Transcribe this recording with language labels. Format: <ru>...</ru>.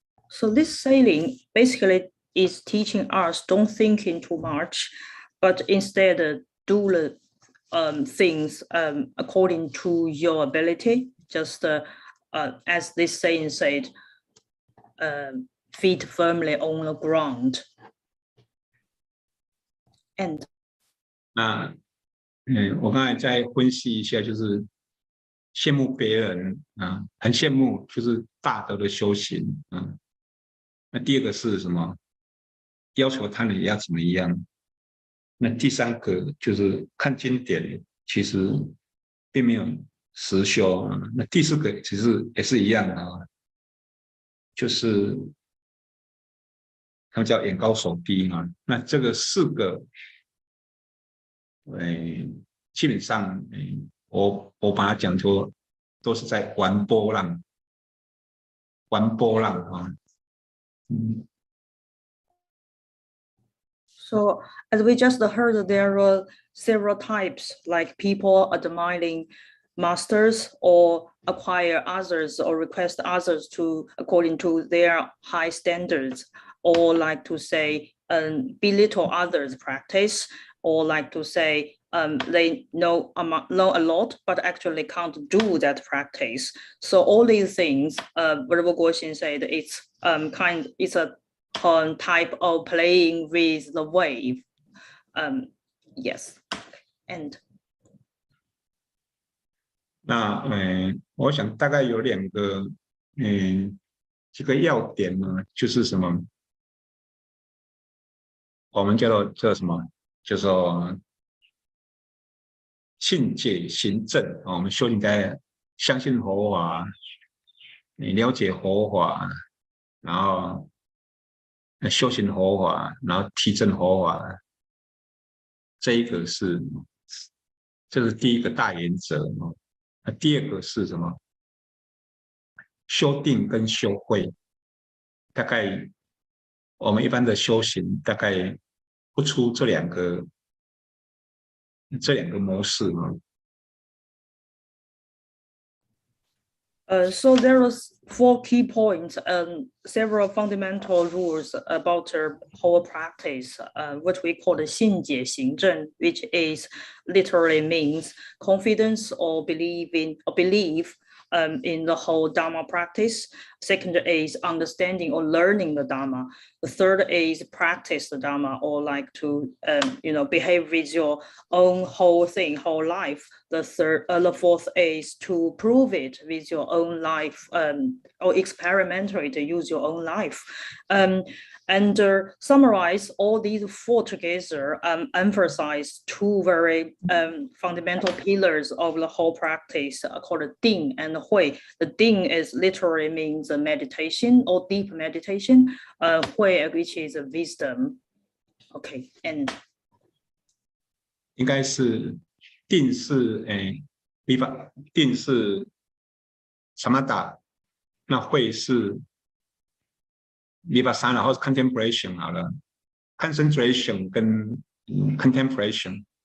<en>So this saying basically is teaching us don't think in too much, but instead do the things according to your ability. Just as this saying said, feet firmly on the ground. And</en> <zh>那我刚才再分析一下，就是羡慕别人啊，很羡慕，就是大德的修行啊。那第二个是什么？要求他人也要怎么样？那第三个就是看经典，其实并没有实修啊。那第四个其实也是一样的啊，就是他们叫眼高手低啊。那这个四个，基本上，我把它讲作都是在玩波浪，玩波浪啊。</zh> <en>So as we just heard, there are several types, like people admiring masters or acquire others or request others to according to their high standards, or like to say belittle others' practice, or like to say they know a lot, but actually can't do that practice. So all these things, Venerable Guoxin said, it's a type of playing with the wave. Yes, and</en> <zh>那我想大概有两个，这个要点呢，就是什么？我们叫什么？叫做信解行证啊。我们修行该相信佛法，你了解佛法，然后修行佛法，然后提升佛法，这一个这是第一个大原则。那第二个是什么？修定跟修慧，大概我们一般的修行大概不出这两个模式啊。</zh> <en>So there are 4 key points and several fundamental rules about whole practice, what we call the 信解行证, which is literally means confidence or belief in the whole Dharma practice. Second is understanding or learning the Dharma. The third is practice the Dharma, or like to behave with your own whole thing, whole life. The fourth is to prove it with your own life, or experimentally to use your own life. And summarize all these four together, emphasize two very fundamental pillars of the whole practice called Ding and Hui. The Ding is literally means meditation or deep meditation, Hui which is wisdom. Okay, and</en> <zh>应该是定是定是 samatha， 那会是 vipassana 或者 contemplation 好了 ，concentration 跟 contemplation。</zh>